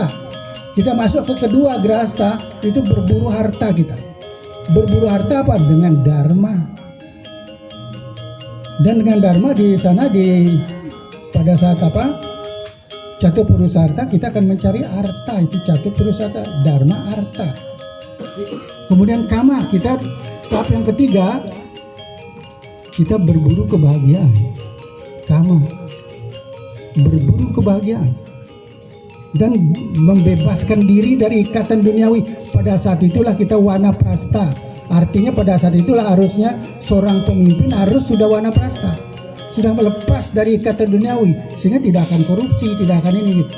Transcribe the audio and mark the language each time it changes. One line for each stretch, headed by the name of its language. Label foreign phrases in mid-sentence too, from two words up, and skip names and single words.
Indonesian: Kita masuk ke kedua grahasta, itu berburu harta kita. Berburu harta apa? Dengan dharma. Dan dengan dharma di sana pada saat apa? Catur purusa arta kita akan mencari arta, itu catur purusa arta, dharma arta. Kemudian kama, kita tahap yang ketiga, kita berburu kebahagiaan. Kama, berburu kebahagiaan dan membebaskan diri dari ikatan duniawi. Pada saat itulah kita wanaprasta. Artinya pada saat itulah harusnya seorang pemimpin harus sudah wanaprasta, sudah melepas dari ikatan duniawi, sehingga tidak akan korupsi, tidak akan ini gitu.